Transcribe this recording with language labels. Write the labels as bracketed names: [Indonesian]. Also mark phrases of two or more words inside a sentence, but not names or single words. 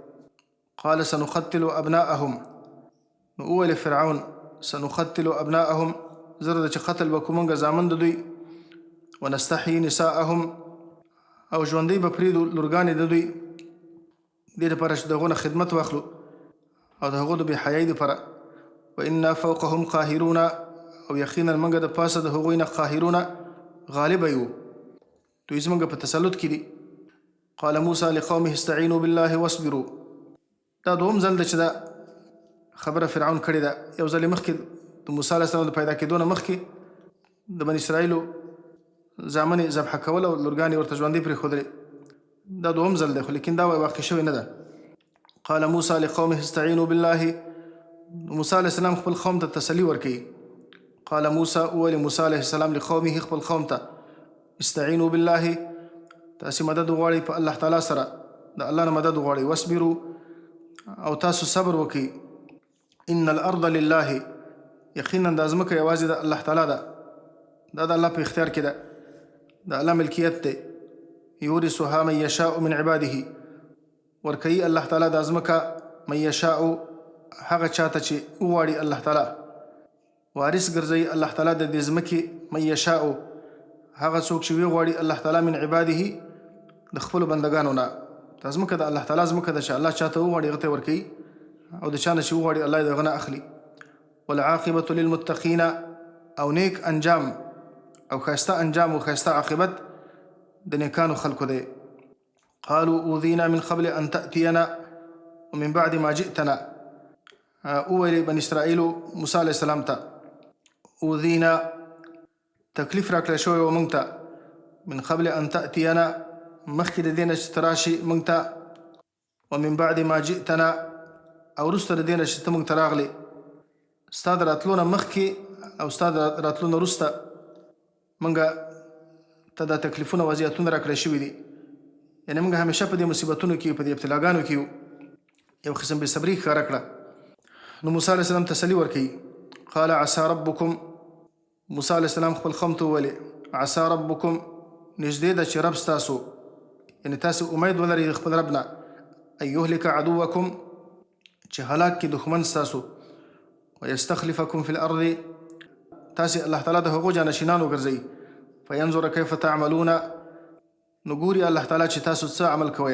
[Arabic] قال سنقتل ابناءهم، [Pashto] نو وویلې فرعون [Arabic] سنقتل ابناءهم، [Pashto] زر ده چې قتل به کوو موږ زامن د دوی، [Arabic] ونستحیي نساءهم، [Pashto] او ژوندۍ به پرېږدو لورګانې د دوی، دې لپاره چې د هغو نه خدمت واخلو او د هغو د بې حیایۍ دپاره. [Arabic] وانا فوقهم قاهرون، [Pashto] او یقینا موږ د پاسه د هغوی نه قاهرون، غالبه یو، دوی زموږ په تسلط کې دي. [Arabic] قال موسی لقومه استعینوا بالله واصبروا، [Pashto] دا دوم ځل ده چې دا خبره فرعون کړې ده. یو ځل مخکې د موسی علیه السلام د پیدا کېدو نه مخکې د بني اسرائیلو زامن یې ذبحه کول او لورګانې ورته ژوندۍ پرېښودلې. دا دوهم ځل دی خو لیکن دا واقع شوې نه ده. [Arabic] قال موسی لقومه استعینوا بالله. [Pashto] موسی علیه السلام خپل قوم ته تسلي ورکوي. [Arabic] قال موسی [Pashto] وویل موسی علیه السلام لقومه خپل قوم ته [Arabic] استعینوا بالله [Pashto] تاسې مدد وغواړئ په الله تعالی سره، د الله نه مدد وغواړئ. واصبروا او تاسو صبر وکړئ. [Arabic] ان الارض لله [Pashto] یقینا دا ځمکه یوازې د الله تعالی ده، دا د الله په اختیار کې ده، د الله ملکیت دی. [Arabic] یورثها من یشاء من عباده [Pashto] ورکوي الله تعالی دا ځمکه [Arabic] من یشاء [Pashto] هغه چاته چې وغواړي الله تعالی. وارث ګرځوي الله تعالی د دې ځمکې [Arabic] من یشاء [Pashto] هغه څوک چې وغواړي الله تعالی [Arabic] من عباده [Pashto] د خپلو بندګانو نه. دا ځمکه د الله تعالی ځمکه ده چې الله چاته وغواړي هغه ته ورکوي او د چا نه چې وغواړي الله یې د هغه نه اخلي. [Arabic] والعاقبة للمتقین [Pashto] او نیک انجام او ښایسته انجام او ښایسته عاقبت د نیکانو خلکو دی. [Arabic] قالوا اوذینا من قبل ان تأتینا ومن بعد ما جئتنا. [Pashto] وویل بني اسرائیلو موسی علیه السلام ته اوذینا تکلیف راکړی شوی و موږ ته، [Arabic] من قبل ان تأتینا [Pashto] مخکې د دې نه چې ته راشي موږ ته، [Arabic] ومن بعد ما جئتنا [Pashto] او وروسته د دې نه چې ته موږ ته راغلې. ستا د راتلو نه مخکې او ستا د راتلو نه وروسته موږ ته دا تکلیفونه وضعیتونه راکړی شوي دي. یعنې موږ همیشه په دې مصیبتونو کې په دې ابتلاګانو کې یو قسم بې صبري ښکاره کړه. نو موسی علیه السلام تسلي ورکوي. [Arabic] قال عسى ربکم. [Pashto] موسی علیه السلام خپل قوم ته وویلې [Arabic] عسى ربکم [Pashto] نږدې ده چې رب ستاسو، یعنې تاسې امید ولرئ د خپل رب نه، [Arabic] ان یهلک عدوکم [Pashto] چې هلاک کړي دښمن ستاسو، [Arabic] ویستخلفکم فی الارض [Pashto] تاسې الله تعالی د هغو جانشینان وګرځوي، [Arabic] فینظر کیف تعملون [Pashto] نو ګوري الله تعالی چې تاسو څه عمل کوئ.